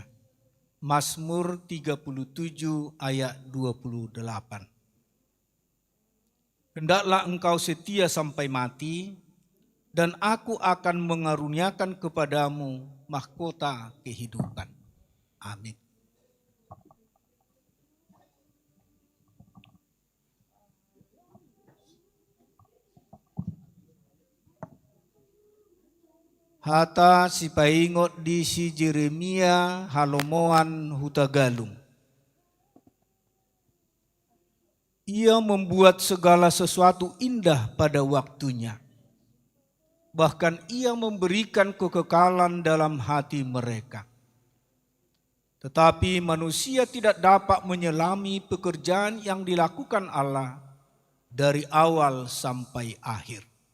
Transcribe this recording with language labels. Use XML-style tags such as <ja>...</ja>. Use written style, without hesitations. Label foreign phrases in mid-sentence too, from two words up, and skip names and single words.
<id>Mazmur 37 ayat 28. Hendaklah engkau setia sampai mati, dan aku akan mengaruniakan kepadamu mahkota kehidupan. Amin.</id> <bbc>Hata si paingot di si Jeremia halomoan hutagalung.</bbc> <id>Ia membuat segala sesuatu indah pada waktunya. Bahkan ia memberikan kekekalan dalam hati mereka. Tetapi manusia tidak dapat menyelami pekerjaan yang dilakukan Allah dari awal sampai akhir.</id>